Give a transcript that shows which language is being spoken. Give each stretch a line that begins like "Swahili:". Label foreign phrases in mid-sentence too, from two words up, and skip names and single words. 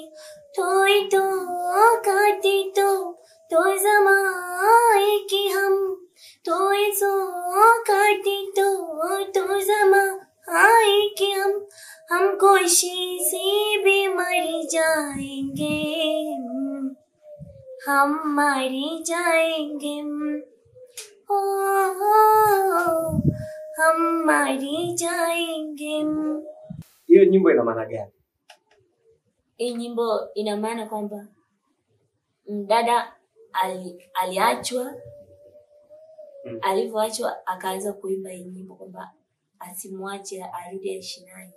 Hindi: तो काटे तो जमाए कि हम तो ऐसो काटे तो जमा आए कि हम कोशिश से भी मर जाएंगे, हम मर जाएंगे, हम मर जाएंगे.
Swahili: Hiyo nyimbo ina maana gani? Hii nyimbo ina maana kwamba mdada aliachwa, alivyoachwa akaanza kuimba hii nyimbo kwamba asimwache arudi aishi naye.